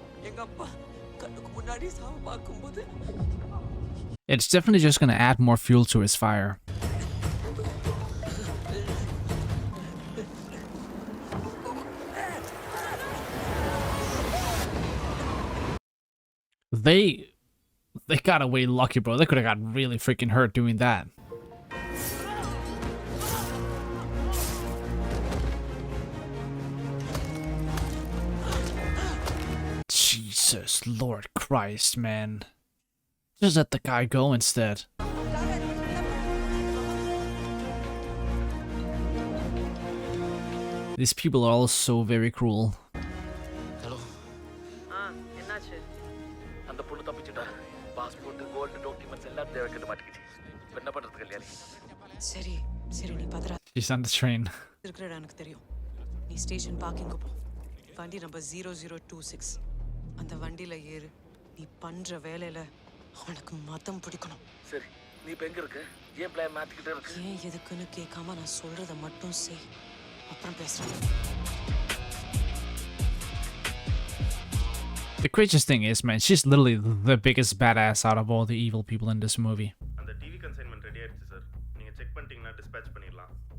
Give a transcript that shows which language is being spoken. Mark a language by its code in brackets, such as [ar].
[ta] எங்க அப்பா கண்ணுக்கு முன்னாடி சாவு பார்க்கும்போது [en] It's definitely just going to add more fuel to his fire. They got away lucky, bro. They could have got really freaking hurt doing that. Jesus, Lord Christ, man. Just let the guy go instead. These people are all so very cruel. Hello. [ta] என்னாச்சு? அந்த பொண்ணு தப்பிச்சுட்டா. Passport, gold documents எல்லாம் தேவை கிட்ட மாட்டிக்கிச்சு. இப்ப என்ன பண்றது கல்யாணி? சரி சரி, நீ பதறா. [en] She's on the train. [ta] இருக்கிற எனக்கு தெரியும். நீ ஸ்டேஷன் பார்க்கிங்க்கு போ. வண்டி நம்பர் 0026. அந்த வண்டியில ஏறு. நீ பண்ற வேலையில அவனுக்கு மதம் பிடிக்கணும். சரி, நீ இப்ப எங்க இருக்க? ஏன் பிளான் மாத்திக்கிட்டே இருக்கு? ஏன் எதுக்குன்னு கேட்காம நான் சொல்றத மட்டும் செய். அப்புறம் பேசுறேன். [en] The craziest thing is, man, she's literally the biggest badass out of all the evil people in this movie. [ta] அந்த டிவி கன்சைன்மென்ட் ரெடி ஆயிடுச்சு சார். நீங்க செக் பண்ணிட்டீங்கன்னா டிஸ்பேட்ச் பண்ணிடலாம்.